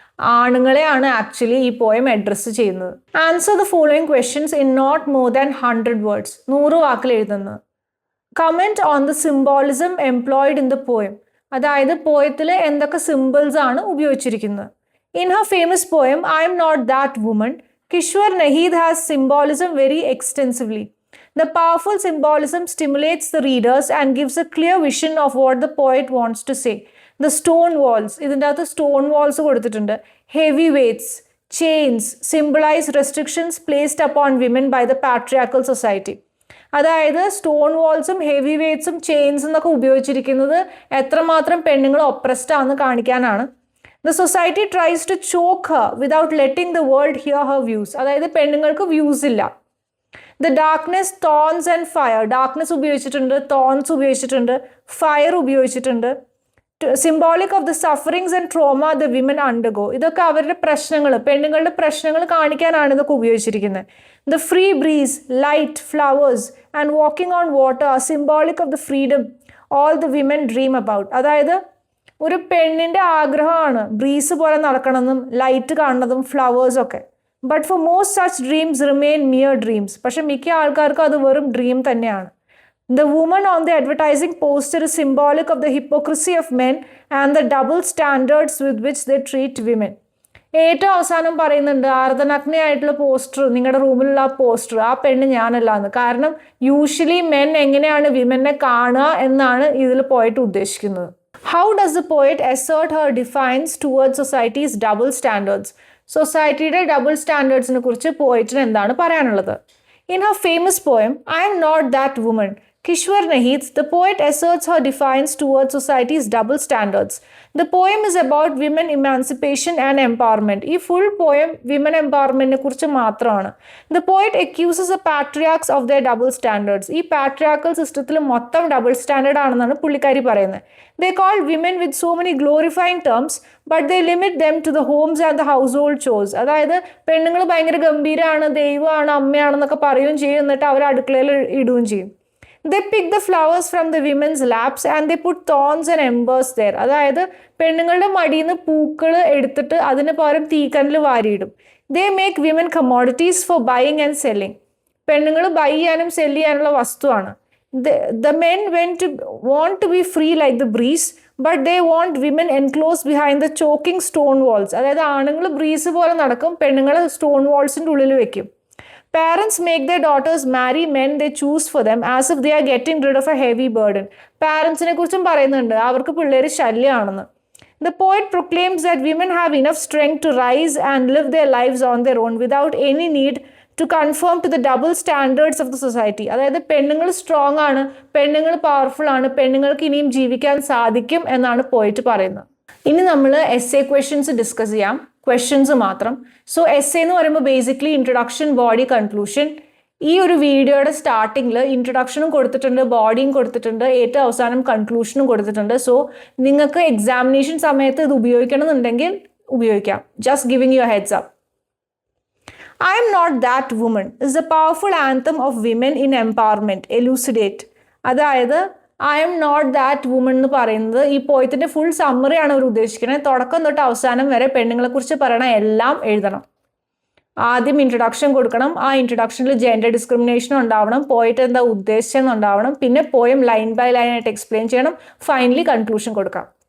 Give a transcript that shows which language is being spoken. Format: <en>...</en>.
<ml>ആണുങ്ങളെയാണ് actually ഈ poem address ചെയ്യുന്നത്.</ml> <en>Answer the following questions in not more than 100 words.</en> <ml>100 വാക്കിൽ എഴുതുന്നത്.</ml> <en>Comment on the symbolism employed in the poem.</en> <ml>അതായത് പോയത്തിൽ എന്തൊക്കെ symbols ആണ് ഉപയോഗിച്ചിരിക്കുന്നത്.</ml> <en>In her famous poem I am not that woman, Kishwar Naheed has symbolism very extensively. The powerful symbolism stimulates the readers and gives a clear vision of what the poet wants to say. The stone walls,</en> <ml>ഇതിൻ്റെ അകത്ത് stone walls കൊടുത്തിട്ടുണ്ട്.</ml> <en>Heavy weights, chains symbolize restrictions placed upon women by the patriarchal society.</en> <ml>അതായത് stone വാൾസും heavy വെയ്റ്റ്സും chains എന്നൊക്കെ ഉപയോഗിച്ചിരിക്കുന്നത് എത്രമാത്രം പെണ്ണുങ്ങൾ oppressed ആണെന്ന് കാണിക്കാനാണ്.</ml> <en>The society tries to choke her without letting the world hear her views.</en> <ml>അതായത് പെണ്ണുങ്ങൾക്ക് വ്യൂസ് ഇല്ല.</ml> <en>The darkness, thorns and fire.</en> <ml>Darkness ഉപയോഗിച്ചിട്ടുണ്ട്, തോൺസ് ഉപയോഗിച്ചിട്ടുണ്ട്, ഫയർ ഉപയോഗിച്ചിട്ടുണ്ട്.</ml> <en>Symbolic of the sufferings and trauma the women undergo.</en> <ml>ഇതൊക്കെ അവരുടെ പ്രശ്നങ്ങൾ, പെണ്ണുങ്ങളുടെ പ്രശ്നങ്ങൾ കാണിക്കാനാണ് ഇതൊക്കെ ഉപയോഗിച്ചിരിക്കുന്നത്.</ml> <en>The free breeze, light, flowers and walking on water are symbolic of the freedom all the women dream about.</en> <ml>അതായത് ഒരു പെണ്ണിൻ്റെ ആഗ്രഹമാണ് ബ്രീസ് പോലെ നടക്കണമെന്നും ലൈറ്റ് കാണുന്നതും ഫ്ലവേഴ്സൊക്കെ.</ml> <en>But for most such dreams remain mere dreams.</en> <ml>പക്ഷെ മിക്ക ആൾക്കാർക്കും അത് വെറും ഡ്രീം തന്നെയാണ്.</ml> <en>The woman on the advertising poster is symbolic of the hypocrisy of men and the double standards with which the treat women.</en> <ml>ഏറ്റവും അവസാനം പറയുന്നുണ്ട് അർദ്ധനഗ്നയായിട്ടുള്ള poster, നിങ്ങളുടെ റൂമിലുള്ള ആ പോസ്റ്റർ, ആ പെണ്ണ് ഞാനല്ല എന്ന്. കാരണം യൂഷ്വലി മെൻ എങ്ങനെയാണ് വിമനെ കാണുക എന്നാണ് ഇതിൽ പോയിട്ട് ഉദ്ദേശിക്കുന്നത്.</ml> <en>How does the poet assert her defiance towards society's double standards?</en> <ml>സൊസൈറ്റിയുടെ ഡബിൾ സ്റ്റാൻഡേർഡ്സിനെ കുറിച്ച് പോയിറ്റിന് എന്താണ് പറയാനുള്ളത്?</ml> <en>In her famous poem, I am not that woman, Kishwar Naheed, the poet asserts her defiance towards society's double standards. The poem is about women emancipation and empowerment.</en> <ml>ഈ full poem women empowerment കുറിച്ച് മാത്രമാണ്.</ml> <en>The poet accuses the patriarchs of their double standards.</en> <ml>ഈ patriarchal സിസ്റ്റത്തിൽ മൊത്തം double standard ആണെന്നാണ് പുള്ളിക്കാരി പറയുന്നത്.</ml> <en>They call women with so many glorifying terms, but they limit them to the homes and the household chores.</en> <ml>അതായത് പെണ്ണുങ്ങൾ ഭയങ്കര ഗംഭീരമാണ്, ദൈവമാണ്, അമ്മയാണെന്നൊക്കെ പറയുകയും ചെയ്യും, എന്നിട്ട് അവർ അടുക്കളയിൽ ഇടുകയും ചെയ്യും.</ml> <en>They pick the flowers from the women's laps and they put thorns and embers there.</en> <ml>അതായത് പെണ്ണുങ്ങളുടെ മടിയിൽ നിന്ന് പൂക്കൾ എടുത്തിട്ട് അതിന് പകരം തീക്കനൽ വാരിയിടും.</ml> <en>They make women commodities for buying and selling.</en> <ml>പെണ്ണുങ്ങൾ ബൈ ചെയ്യാനും സെല്ല് ചെയ്യാനുള്ള വസ്തുവാണ്.</ml> <en>The men want to be free like the breeze, but they want women enclosed behind the choking stone walls.</en> <ml>അതായത് ആണുങ്ങൾ ബ്രീസ് പോലെ നടക്കും, പെണ്ണുങ്ങൾ സ്റ്റോൺ വാൾസിൻ്റെ ഉള്ളിൽ വെക്കും.</ml> <en>Parents make their daughters marry men they choose for them as if they are getting rid of a heavy burden.</en> <ml>പാരൻസിനെ കുറിച്ചും പറയുന്നുണ്ട് അവർക്ക് പിള്ളേർ ശല്യമാണെന്ന്.</ml> <en>The poet proclaims that women have enough strength to rise and live their lives on their own without any need to conform to the double standards of the society.</en> <ml>അതായത് പെണ്ണുങ്ങൾ strong ആണ്, പെണ്ണുങ്ങൾ powerful ആണ്, പെണ്ണുങ്ങൾക്ക് ഇനിയും ജീവിക്കാൻ സാധിക്കും എന്നാണ് പോയിട്ട് പറയുന്നത്. ഇനി നമ്മൾ എസ്സേ ക്വസ്റ്റ്യൻസ് ഡിസ്കസ് ചെയ്യാം, ക്വസ്റ്റ്യൻസ് മാത്രം. സോ എസ്സേ എന്ന് പറയുമ്പോൾ ബേസിക്കലി ഇൻട്രൊഡക്ഷൻ, ബോഡി, കൺക്ലൂഷൻ. ഈ ഒരു വീഡിയോയുടെ സ്റ്റാർട്ടിങ്ങിൽ ഇൻട്രൊഡക്ഷനും കൊടുത്തിട്ടുണ്ട്, ബോഡിയും കൊടുത്തിട്ടുണ്ട്, ഏറ്റവും അവസാനം കൺക്ലൂഷനും കൊടുത്തിട്ടുണ്ട്. സോ നിങ്ങൾക്ക് എക്സാമിനേഷൻ സമയത്ത് ഇത് ഉപയോഗിക്കണമെന്നുണ്ടെങ്കിൽ ഉപയോഗിക്കാം.</ml> <en>Just giving your heads up. I am not that woman is a powerful anthem of women in empowerment. Elucidate.</en> <ml>അതായത് I am not that woman എന്ന് പറയുന്നത് ഈ പോയത്തിൻ്റെ ഫുൾ സമ്മറിയാണ് അവർ ഉദ്ദേശിക്കുന്നത്. തുടക്കം തൊട്ട് അവസാനം വരെ പെണ്ണുങ്ങളെക്കുറിച്ച് പറയണ എല്ലാം എഴുതണം. ആദ്യം ഇൻട്രൊഡക്ഷൻ കൊടുക്കണം, ആ ഇൻട്രൊഡക്ഷനിൽ ജെൻഡർ ഡിസ്ക്രിമിനേഷൻ ഉണ്ടാവണം, പോയിട്ട് എന്താ ഉദ്ദേശിച്ചെന്ന് ഉണ്ടാവണം, പിന്നെ പോയം ലൈൻ ബൈ ലൈൻ ആയിട്ട് എക്സ്പ്ലെയിൻ ചെയ്യണം, ഫൈനലി കൺക്ലൂഷൻ കൊടുക്കാം.</ml>